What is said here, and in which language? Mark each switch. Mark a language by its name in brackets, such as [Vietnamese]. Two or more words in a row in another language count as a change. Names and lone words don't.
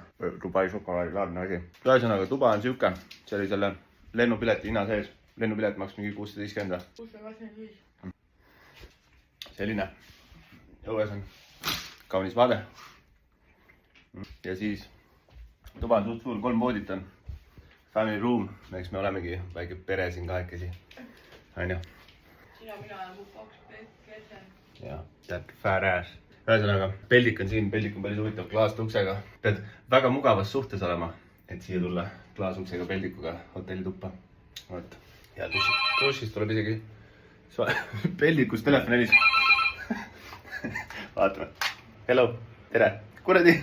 [Estonian] Dubai šokolaadi laadne asi. Ühesõnaga, Dubai on siuke. See oli selle lennupileti hinna sees. Lennupilet maks mingi 650. 625. Selline. Õues on kaunis vaade. Ja siis tuba on suht suur, 3 voodit on. [English] Family room, [Estonian] eks me olemegi väike pere siin kahekesi. Aine. Sina, mina olen mu 2 kesen. Ja, [English] that fat ass. [Estonian] Ühesõnaga, peldik on siin, peldik on päris huvitav klaastuksega. Pead väga mugavas suhtes olema, et siia tulla klaasuksega peldikuga hotelli tuppa. Võt. Ja dušist tuleb isegi peldikus telefon helis. Vaatame. Hello, tere. Kuradi.